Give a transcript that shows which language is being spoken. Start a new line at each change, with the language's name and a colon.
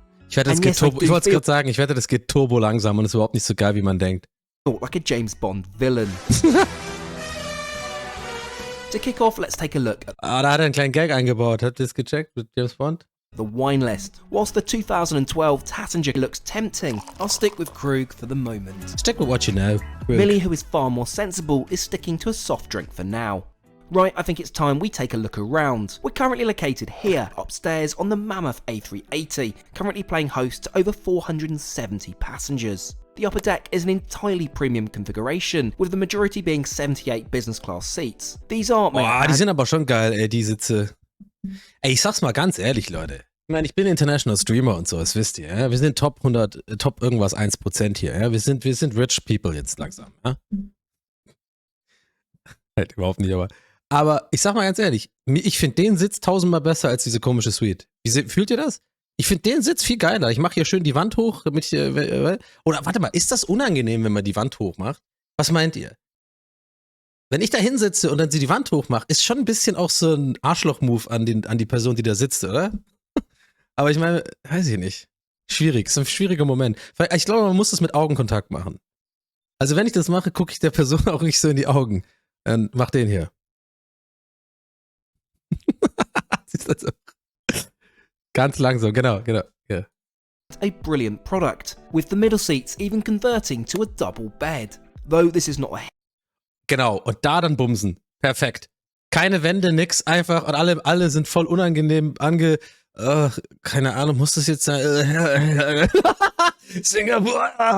German: Ich wette, das
English: And
German: geht
English: yes, I
German: turbo.
English: do
German: Ich wollte es
English: feel-
German: gerade sagen, ich wette, das geht turbo langsam und ist überhaupt nicht so geil, wie man denkt.
English: Like a James Bond villain. To kick off, let's take a look at
German: Ah, da hat er einen kleinen Gag eingebaut. Habt ihr das gecheckt mit James Bond?
English: the wine list. Whilst the 2012 Tassinger looks tempting, I'll stick with Krug for the moment. Stick with what you know. Millie, who is far more sensible, is sticking to a soft drink for now. Right, I think it's time we take a look around. We're currently located here, upstairs on the mammoth A380, currently playing host to over 470 passengers. The upper deck is an entirely premium configuration, with the majority being 78 business class seats. These are...
German: Boah, die sind aber schon geil, ey, die Sitze. Ey, ich sag's mal ganz ehrlich, Leute. Ich meine, ich bin International Streamer und so, das wisst ihr. Ja? Wir sind Top 100, Top irgendwas 1% hier. Ja? Wir sind
English: rich people
German: jetzt langsam. Ja? Halt überhaupt nicht, aber ich sag mal ganz ehrlich, ich finde den Sitz tausendmal besser als diese komische Suite. Fühlt ihr das? Ich finde den Sitz viel geiler. Ich mache hier schön die Wand hoch, damit ich, oder warte mal, ist das unangenehm, wenn man die Wand hoch macht? Was meint ihr? Wenn ich da hinsitze und dann sie die Wand hochmache, ist schon ein bisschen auch so ein Arschloch-Move an die Person, die da sitzt, oder? Aber ich meine, weiß ich nicht. Schwierig, ist ein schwieriger Moment. Ich glaube, man muss das mit Augenkontakt machen. Also wenn ich das mache, gucke ich der Person auch nicht so in die Augen. Dann mach den hier. Siehst du das? Ganz langsam, genau. Yeah.
English: A brilliant product, with the middle seats even converting to a double bed. Though this is not a...
German: Genau, und da dann bumsen. Perfekt. Keine Wände, nix, einfach, und alle sind voll unangenehm keine Ahnung, muss das jetzt sein? Singapur.